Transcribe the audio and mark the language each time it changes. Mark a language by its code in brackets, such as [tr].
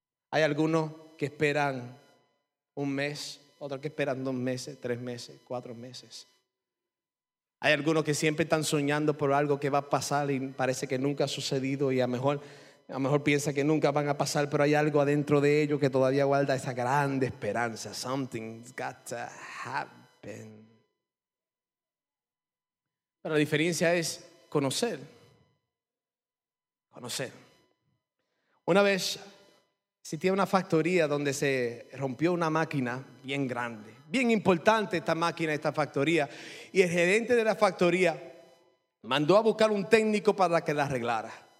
[es] Hay algunos que esperan 1 mes, otros que esperan 2 meses, 3 meses, 4 meses. Hay algunos que siempre están soñando por algo que va a pasar y parece que nunca ha sucedido y a lo mejor piensa que nunca van a pasar, pero hay algo adentro de ellos que todavía guarda esa grande esperanza. [en] Something's got to happen. [es] Pero la diferencia es conocer. Conocer. Una vez existía una factoría donde se rompió una máquina bien grande. Bien importante esta máquina, esta factoría. Y el gerente de la factoría mandó a buscar un técnico para que la arreglara.